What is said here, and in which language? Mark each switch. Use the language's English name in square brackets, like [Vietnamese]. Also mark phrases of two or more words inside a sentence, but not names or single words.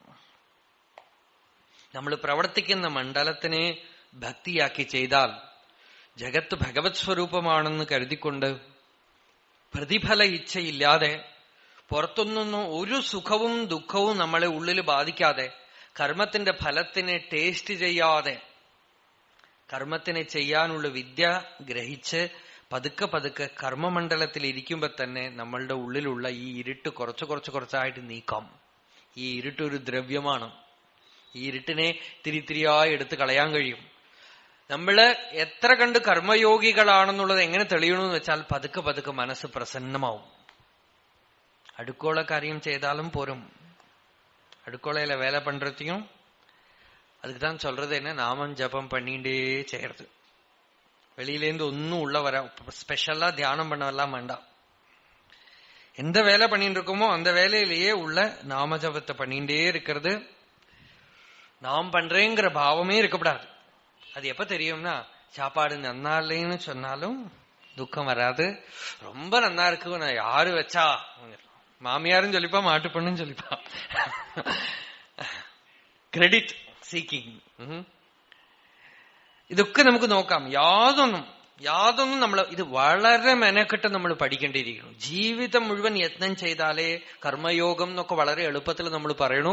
[Malayalam] നമ്മൾ പ്രവർത്തിക്കുന്ന മണ്ഡലത്തിനെ ഭക്തിയാക്കി ചെയ്താൽ ജഗത്ത് ഭഗവത് സ്വരൂപമാണെന്ന് കരുതിക്കൊണ്ട് പ്രതിഫല ഇച്ഛയില്ലാതെ പുറത്തുനിന്നും ഒരു സുഖവും ദുഃഖവും നമ്മളെ ഉള്ളിൽ ബാധിക്കാതെ കർമ്മത്തിന്റെ ഫലത്തിനെ ടേസ്റ്റ് ചെയ്യാതെ കർമ്മത്തിനെ ചെയ്യാനുള്ള വിദ്യ ഗ്രഹിച്ച് പതുക്കെ പതുക്കെ കർമ്മമണ്ഡലത്തിൽ ഇരിക്കുമ്പോ തന്നെ നമ്മളുടെ ഉള്ളിലുള്ള ഈ ഇരുട്ട് കുറച്ചായിട്ട് നീക്കാം. ഈ ഇരുട്ട് ഒരു ദ്രവ്യമാണ്. ഈ ഇരുട്ടിനെ തിരിയായി എടുത്ത് കളയാൻ കഴിയും. നമ്മള് എത്ര കണ്ട് കർമ്മയോഗികളാണെന്നുള്ളത് എങ്ങനെ തെളിയണമെന്ന് വെച്ചാൽ പതുക്കെ മനസ്സ് പ്രസന്നമാവും. അടുക്കള കാര്യം ചെയ്താലും പോരും. [Tamil] அடுக்கோளையில வேலை பண்றதையும் அதுக்குதான் சொல்றது என்ன, நாமம் ஜபம் பண்ணிட்டே செய்யறது. வெளியிலேருந்து ஒன்னும் உள்ள வர ஸ்பெஷலா தியானம் பண்ணவெல்லாம் வேண்டாம். எந்த வேலை பண்ணிட்டு இருக்கோமோ அந்த வேலையிலேயே உள்ள நாம ஜபத்தை பண்ணிட்டே இருக்கிறது. நாம் பண்றேங்கிற பாவமே இருக்கப்படாது. அது எப்ப தெரியும்னா, சாப்பாடு நன்னா இல்லைன்னு சொன்னாலும் துக்கம் வராது. ரொம்ப நன்னா இருக்கு, நான் யாரு வச்சா, மாமியாரும் சொல்லிப்பா மாட்டு பொண்ணும் சொல்லிப்பா. [English] credit seeking, [Malayalam] ഇതൊക്കെ നമുക്ക് നോക്കാം. യാതൊന്നും നമ്മൾ ഇത് വളരെ മെനക്കെട്ട് നമ്മൾ പഠിക്കേണ്ടിയിരിക്കണം. ജീവിതം മുഴുവൻ യത്നം ചെയ്താലേ കർമ്മയോഗം എന്നൊക്കെ വളരെ എളുപ്പത്തിൽ നമ്മൾ പറയണു.